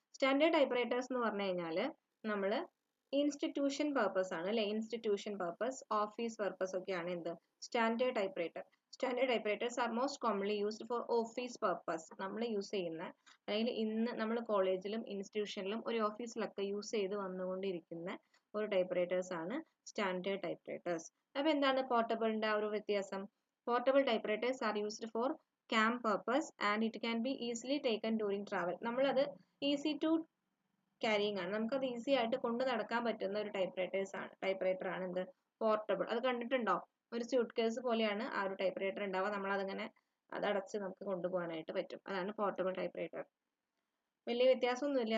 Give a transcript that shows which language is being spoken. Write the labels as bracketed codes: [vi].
[ml] Standard ടൈപ്പ്റൈറ്റേഴ്സ് എന്ന് പറഞ്ഞു കഴിഞ്ഞാൽ നമ്മൾ ഇൻസ്റ്റിറ്റ്യൂഷൻ പർപ്പസ് ആണ് അല്ലെ, ഇൻസ്റ്റിറ്റ്യൂഷൻ പർപ്പസ്, ഓഫീസ് പർപ്പസ് ഒക്കെയാണ് എന്ത് standard typewriter. [en] Standard typewriters are most commonly used for office purpose. [ml] നമ്മൾ യൂസ് ചെയ്യുന്ന അല്ലെങ്കിൽ ഇന്ന് നമ്മൾ കോളേജിലും ഇൻസ്റ്റിറ്റ്യൂഷനിലും ഒരു ഓഫീസിലൊക്കെ യൂസ് ചെയ്ത് വന്നുകൊണ്ടിരിക്കുന്ന ഒരു ടൈപ്പ്റൈറ്റേഴ്സ് ആണ് സ്റ്റാൻഡേർഡ് ടൈപ്പ്റൈറ്റേഴ്സ്. അപ്പൊ എന്താണ് പോർട്ടബിളിന്റെ ആ ഒരു വ്യത്യാസം? [en] Portable typewriters are used for camp purpose and it can be easily taken during travel. [ml] നമ്മളത് [en] easy to carrying [ml] ആണ്, നമുക്കത് ഈസി ആയിട്ട് കൊണ്ട് നടക്കാൻ പറ്റുന്ന ഒരു ടൈപ്പ്റൈറ്റർ ആണ് എന്ത് പോർട്ടബിൾ. അത് കണ്ടിട്ടുണ്ടോ? ഒരു സ്യൂട്ട് കേസ് പോലെയാണ് ആ ഒരു ടൈപ്പ്റൈറ്റർ ഉണ്ടാവുക. നമ്മളതിങ്ങനെ അതടച്ച് നമുക്ക് കൊണ്ടുപോകാനായിട്ട് പറ്റും. അതാണ് പോർട്ടബിൾ ടൈപ്പ്റൈറ്റർ. വലിയ വ്യത്യാസമൊന്നുമില്ല.